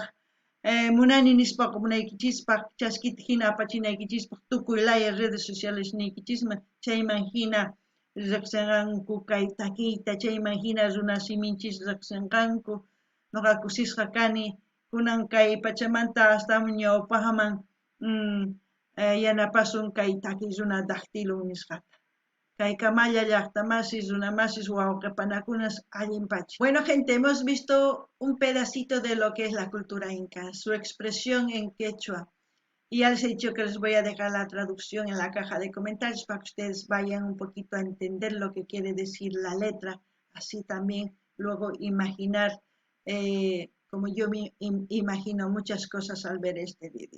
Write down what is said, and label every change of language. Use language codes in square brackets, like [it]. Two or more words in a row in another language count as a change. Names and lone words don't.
[qu] munani nispaq munaykichispaq chaskita hina apachinaykichispaq tukuy laya [es] redes sociales [qu] niykichisman chayman hina riqsinqanku kay takiyta chayman hina runa siminchis riqsinqanku nuqa kusisqa kani kunan kay pachamanta hasta ñawpaqman yanapasun kay takiy runa daqtilun nisqata kay Kamalla llaqta masis runa masis wawqipanakunas allinpachi. [es] Bueno gente, hemos visto un pedacito de lo que es la cultura inca, su expresión en quechua, y ya les he dicho que les voy a dejar la traducción en la caja de comentarios para que ustedes vayan un poquito a entender lo que quiere decir la letra, así también luego imaginar como yo me imagino muchas cosas al ver este vídeo.